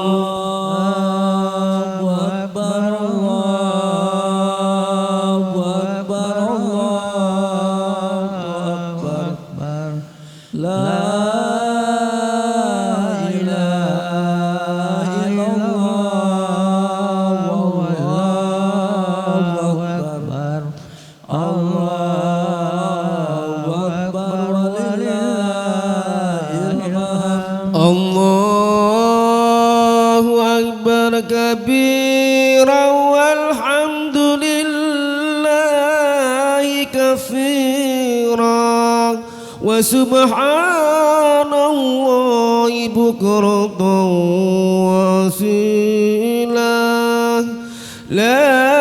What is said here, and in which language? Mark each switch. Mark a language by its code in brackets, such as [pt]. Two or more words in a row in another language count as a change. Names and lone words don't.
[ar] الله أكبر الله أكبر الله أكبر لا إله إلا الله الله أكبر الله أكبر ولله الحمد الله أكبر كبيرا والحمد لله كثيرا و سبحان الله بكرة وأصيلا لا